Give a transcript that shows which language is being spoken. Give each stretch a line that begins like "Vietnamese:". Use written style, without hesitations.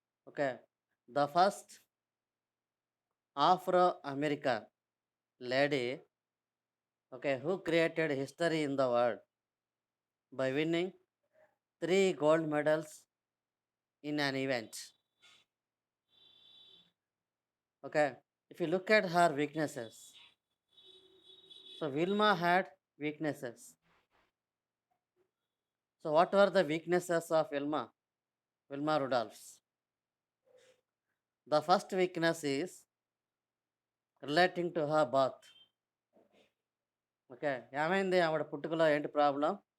English: Okay the first Afro American lady okay who created history in the world by winning 3 gold medals in an event. Okay, if you look at her weaknesses, so Vilma had weaknesses. So what were the weaknesses of Vilma Rudolph's? The first weakness is relating to her birth.
Telugu: Okay, ఏమైంది ఆవిడ పుట్టుకలో ఏంటి problem?